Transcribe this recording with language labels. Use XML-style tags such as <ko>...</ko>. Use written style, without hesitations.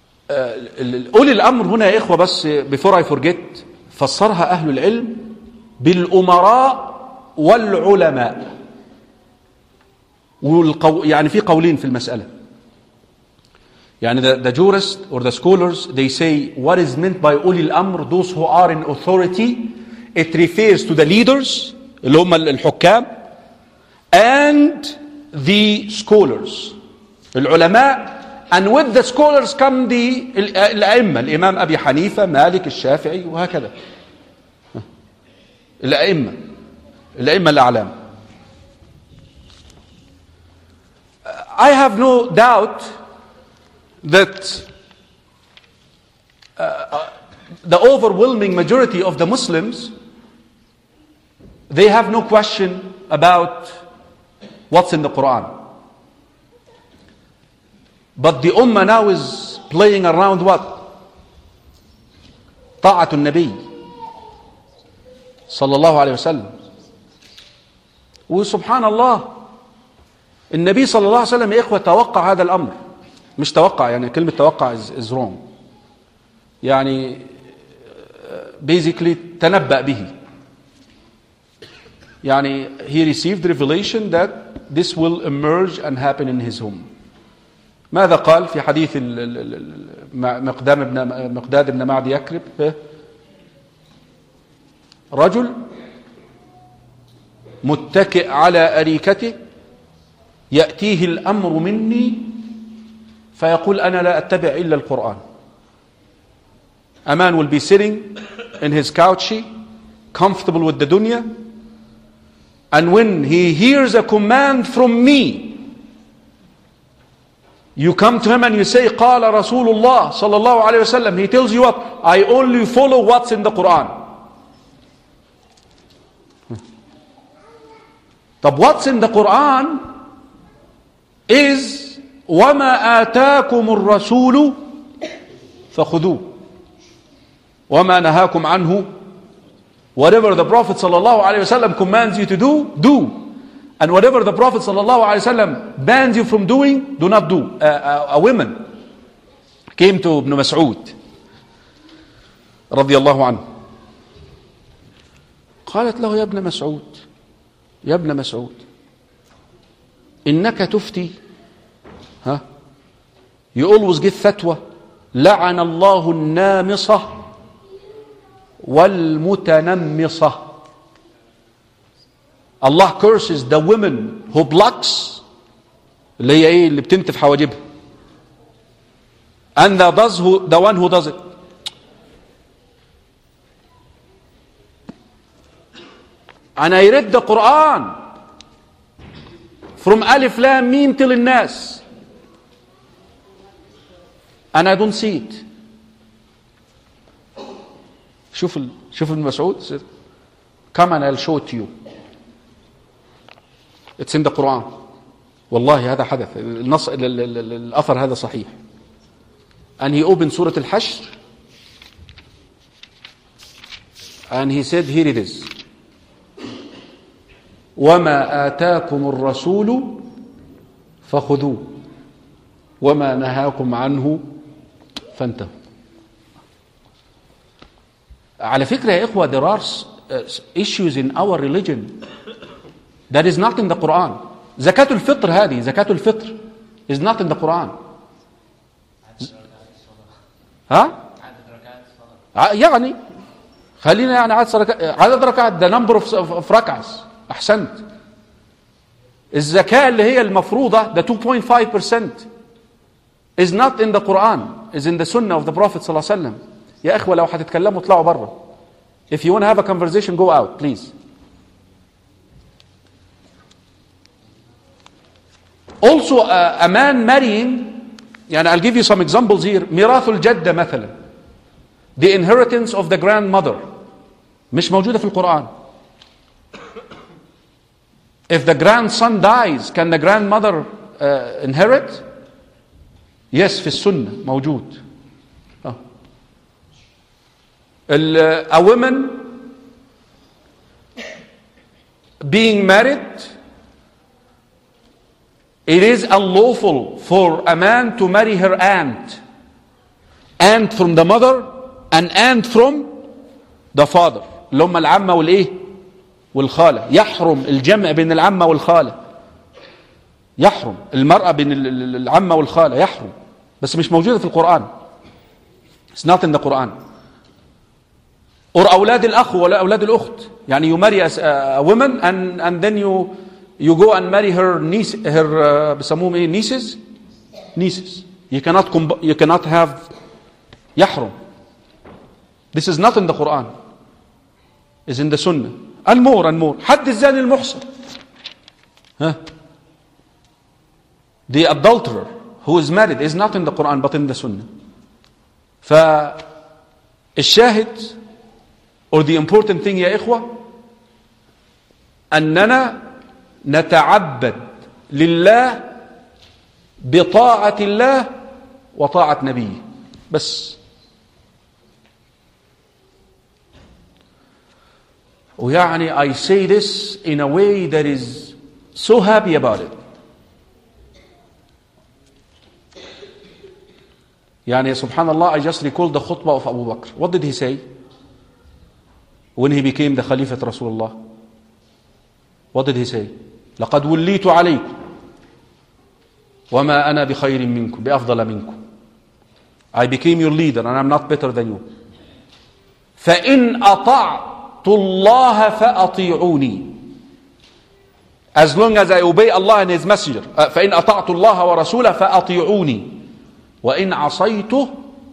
<ar>أولي الأمر هنا يا إخوة, بس</ar> <en>before I forget,</en> <ar>فسرها أهل العلم بالأمراء والعلماء. يعني في قولين في المسألة.</ar> <en>يعني the jurists or the scholars, they say what is meant by أولي الأمر, those who are in authority, it refers to the leaders</en> <ar>اللي هم الحكام,</ar> <en>and the scholars العلماء, and with the scholars come the</en> <ar>الأئمة, الإمام أبي حنيفة, مالك, الشافعي, وهكذا الأئمة الأعلام.</ar> <en>I have no doubt that the overwhelming majority of the Muslims, they have no question about what's in the Quran. But the Ummah now is playing around what?</en> <ar>طاعت النبي صلى الله عليه وسلم. وسبحان الله, النبي صلى الله عليه وسلم يا إخوة توقع هذا الأمر. مش توقع, يعني كلمة توقع</ar> <en>is wrong.</en> <ar>يعني basically تنبأ به.</ar> <en>يعني he received revelation that this will emerge and happen in his home.</en> <ar>ماذا قال في حديث مقداد بن معدي يكرب؟ رجل متكئ على أريكته يأتيه الأمر مني فيقول أنا لا أتبع إلا القرآن.</ar> <en>A man will be sitting in his couch comfortable with the dunya, and when he hears a command from me, you come to him and you say</en> <ar>قال رسول الله صلى الله عليه وسلم,</ar> <en>he tells you what? I only follow what's in the Quran. طب what's in the Quran is</en> <ar>وما آتاكم الرسول فخذوه وما نهاكم عنه,</ar> <en>whatever the Prophet صلى الله عليه وسلم commands you to do, do, And whatever the Prophet ﷺ bans you from doing, do not do. A woman came to Ibn Mas'ud رضي الله عنه.</en> <ar>قالت له يا ابن مسعود يا ابن مسعود إنك تفتي ها</ar> <en>you always give fatwa</en> <ar>لعن الله النامصة والمتنمصة.</ar> <en>Allah curses the women who blocks</en> <ar>اللي هي ايه اللي بتنتف حواجبها</ar> <en>and the one who does it. And I read the Quran from Alif Lam Mim till the Nas. And I don't see it.</en> <ar>شوف ال...</ar> <en>شوف ابن مسعود said, come and I'll show it to you. It's in the Quran.</en> <ar>والله هذا حدث. النص الأثر هذا صحيح.</ar> <en>And he opened سورة الحشر. And he said, here it is.</en> <ar>وما آتاكم الرسول فخذوه وما نهاكم عنه فانتهوا. على فكرة يا إخوة,</ar> <en>there are issues in our religion that is not in the Quran.</en> <ar>زكاة الفطر, هذه زكاة الفطر</ar> <en>is not in the Quran.</en> <ar>ها يعني خلينا يعني عدد ركعات,</ar> <en>the number of</en> <ar>ركعات, أحسنت. الزكاة اللي هي المفروضة,</ar> <en>the 2.5% is not in the Quran, is in the Sunnah of the Prophet صلى الله عليه وسلم.</en> <ar>يا إخوة لو حتتكلموا اطلعوا برا.</ar> <en>If you want to have a conversation, go out, please. Also, a man marrying, يعني I'll give you some examples here.</en> <ar>ميراث الجدة مثلا,</ar> <en>the inheritance of the grandmother,</en> <ar>مش موجودة في القرآن.</ar> <en>If the grandson dies, can the grandmother inherit?</en> <ar>Yes, في السنة موجود.</ar> <en>A woman being married, it is unlawful for a man to marry her aunt. Aunt from the mother and aunt from the father.</en> <ar>الأم العمة والإيه؟ والخالة. يحرم الجمع بين العمة والخالة, يحرم المرأة بين العمة والخالة, يحرم. بس مش موجودة في القرآن,</ar> <en>it's not in the Quran. Or</en> <ar>أولاد الأخ ولا أولاد الأخت,</ar> <en>يعني you marry a woman and then you go and marry her niece, her</en> <ar>بسموهم إيه,</ar> <en>nieces. You cannot have, يحرم. This is not in the Quran, it's in the Sunnah.</en> <ar>المور حد الزاني المحصن,</ar> <en>ها the adulterer who is married is not in the Quran but in the Sunnah.</en> <ar>فالشاهد</ar> <en>or the important thing</en> <ar>يا إخوة أننا نتعبد لله بطاعة الله وطاعة نبيه بس.</ar> <en>ويعني I say this in a way that is so happy about it. يعني سبحان الله, I just recall the khutbah of Abu Bakr. What did he say when he became the Khalifa رسول الله? What did he say?</en> <ar>لقد وليت عليكم وما أنا بخير منكم بأفضل منكم.</ar> <en>I became your leader and I'm not better than you.</en> <ar>فإن أطاع الله فأطيعوني.</ar> <en>As long as I obey Allah and His Messenger,</en> <ar>فإن أطعت الله ورسوله فأطيعوني وإن عصيته.</ar>